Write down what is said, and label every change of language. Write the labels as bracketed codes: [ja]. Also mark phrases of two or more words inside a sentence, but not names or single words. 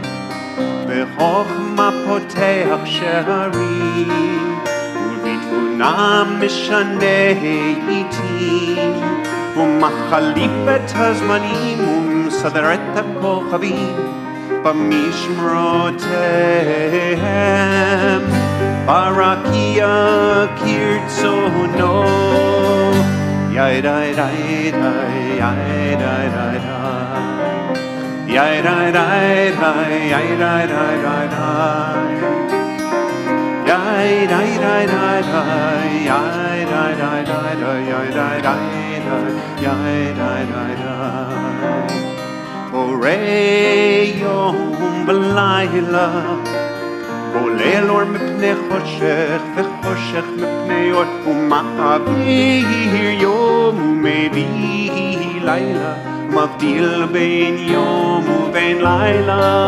[he] בחוכמה פותח שערים, ובתבונה משנה עיתים, ומחליף את הזמנים ומסדר את הכוכבים במשמרותיהם. ברקיע כרצונו, יאי די די די, יאי די די די, יאי די די די, יאי די די די די, yai dai dai dai dai, yai dai dai dai dai, yai dai dai dai, yai dai dai dai. בורא יום ולילה, גולל אור מפני חושך, וחושך מפני אור, ומעביר יום ומביא לילה, מבדיל בין יום ובין לילה.